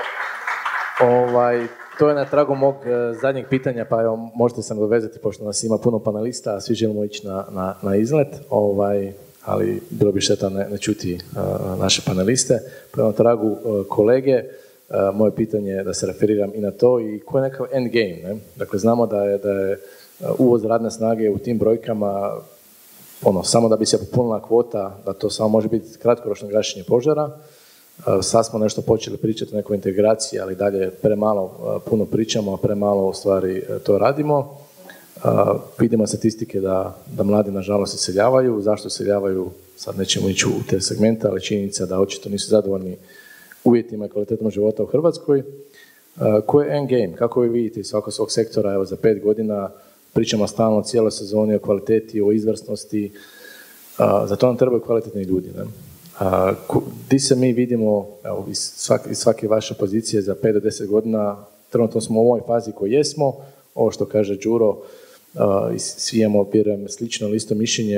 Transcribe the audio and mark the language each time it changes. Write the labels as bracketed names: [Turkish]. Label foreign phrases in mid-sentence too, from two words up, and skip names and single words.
[Croatian] To je na tragu mog zadnjeg pitanja, pa evo, možete se nadovezati, pošto nas ima puno panelista, a svi želimo ići na izlet, ali bilo bi šteta ne čuti naše paneliste. Prema tragu kolege, moje pitanje je da se referiram i na to i koji je nekakav [English] end game. [Croatian] Ne? Dakle, znamo da je uvoz radne snage u tim brojkama, samo da bi se popunila kvota, da to samo može biti kratkoročno gašenje požara. Sad smo nešto počeli pričati o nekoj integraciji, ali dalje premalo puno pričamo, a premalo u stvari to radimo. Vidimo statistike da mladi nažalost iseljavaju. Zašto iseljavaju? Sad nećemo ići u te segmente, ali činjenica da očito nisu zadovoljni uvjetima i kvalitetom života u Hrvatskoj. Koji je [English] end game? [Croatian] Kako vi vidite svog sektora? Evo, za 5 godina pričamo stalno cijeloj sezoni o kvaliteti, o izvrsnosti. Za to nam trebaju kvalitetni ljudi. Ne? Di se mi vidimo, evo, iz svake vaše pozicije za 5 do 10 godina, trenutno smo u ovoj fazi koji jesmo, ovo što kaže Đuro, svi imamo, vjerujem, slično ili isto mišljenje.